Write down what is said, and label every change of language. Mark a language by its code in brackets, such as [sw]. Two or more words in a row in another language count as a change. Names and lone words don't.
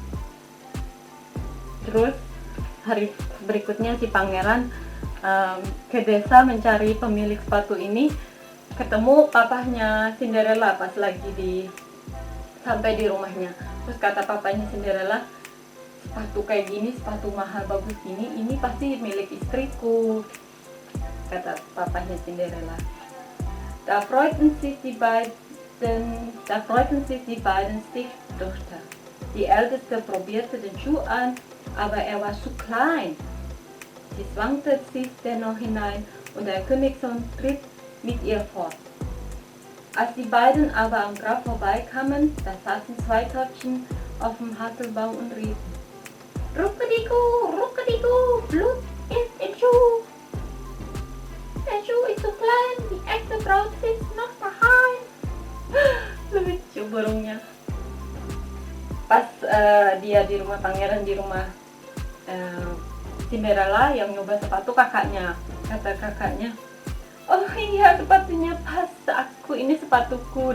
[id] Terus hari berikutnya si pangeran ke desa mencari pemilik sepatu ini, ketemu papahnya Cinderella pas lagi sampai di rumahnya. Terus kata papanya Cinderella, sepatu kayak gini, sepatu mahal bagus gini, ini pasti milik istriku, kata papanya Cinderella. [de] Da freuten sich die beiden Stieftöchter. Die älteste probierte den Schuh an, aber er war zu klein. Sie zwangte sich dennoch hinein und der Königssohn tritt mit ihr fort. Als die beiden aber am Grab vorbeikamen, da saßen 2 Töpfchen auf dem Hasselbaum und riefen: Ruckedigu, Ruckedigu, Blut ist im Schuh. Der Schuh ist zu klein, die echte Braut sitzt noch daheim. [id] Lucu burungnya. Pas dia di rumah pangeran, di rumah Cinderella yang nyoba sepatu kakaknya, kata kakaknya, oh iya sepatunya pas aku, ini sepatuku.